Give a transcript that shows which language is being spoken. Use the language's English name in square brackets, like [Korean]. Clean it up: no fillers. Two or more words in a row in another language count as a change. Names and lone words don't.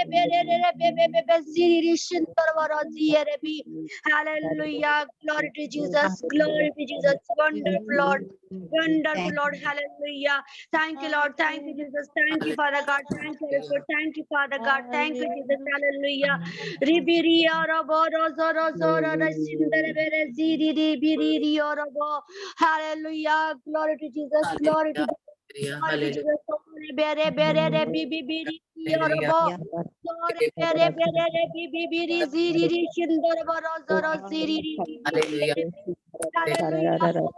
[English] bere bebe ziri shindar boro ziere bi hallelujah glory to Jesus wonderful Lord wonderful Lord hallelujah thank you Lord thank you Jesus thank you Father God thank you Lord thank you Father God thank you Jesus hallelujah ribiri orobo rozo rozo shindar bere ziri biri orobo hallelujah glory to Jesus glory to bere bere re biri orobo zore bere bere re biri ziri shindar boro zoro ziri hallelujah